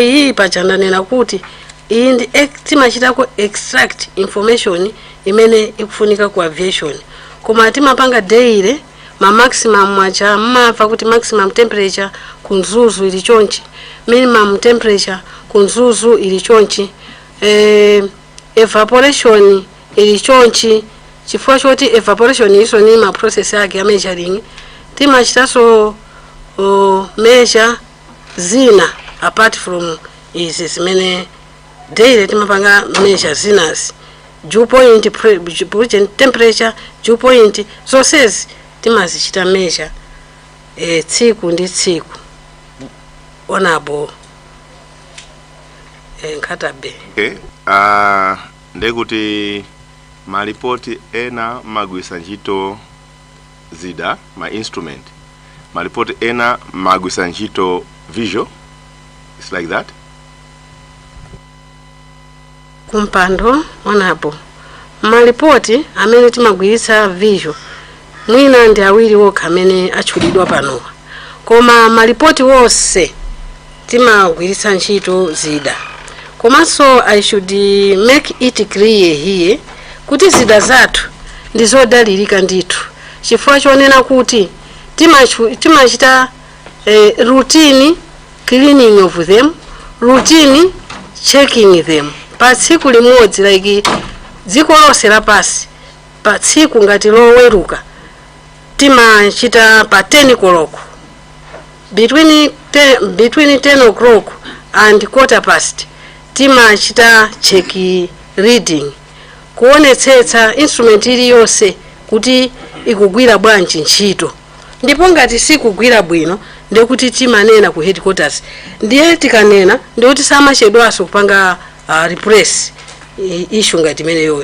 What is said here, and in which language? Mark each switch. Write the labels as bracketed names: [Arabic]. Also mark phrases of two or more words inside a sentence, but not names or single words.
[Nyanja] iyi pachandanena kuti iyi ndi timachitako [English] extract information [Nyanja] imene ikufunika ku aviation, koma timapanga daily ma maximum mwacha mmava kuti [English] maximum temperature [Nyanja] kunzuzu ili chonchi, [English] minimum temperature [Nyanja] kunzuzu ili chonchi, evaporation ili chonchi. Chifukwa choti evaporation iso ni ma process yake ya measuring, timachitaso measure zina [English] apart from [Nyanja] izi zimene daily timapanga measure zinas, [English] dew point, temperature, dew point, [Nyanja] zonsezi timazichita measure tsiku ndi tsiku. [English] Honorable Nkadabe. Okay. [Nyanja] Ndekuti malipoti ena magwisa ntchito zida ma instrument, malipoti ena magwisa ntchito visual. [English] It's like that. [Nyanja] Kumpando honorable, malipoti amene timagwiritsa visual mwina ndi awiri wokha amene atchulidwa panowa, koma malipoti wonse timagwiritsa ntchito zida. Komanso [English] I should make it clear here [Nyanja] kuti zida zathu ndi zodalirika ndithu, chifukwa chonena kuti timachita routine [English] cleaning of them, routine checking them [Nyanja] pa tsiku limodzi, like dziko lonse lapasi pa tsiku ngati loweruka timachita pa 10 o'clock, [English] between 10 o'clock and 15:15 [Nyanja] timachita [English] check reading, [Nyanja] kuonetsetsa instrument iliyonse kuti ikugwira bwanji ntchito, ndipo ngati sikugwira bwino ndikuti timanena ku headquarters, ndiye tikanena ndikuti samachedwaso kupanga [English] replace issue [Nyanja] ngati imene yoyo.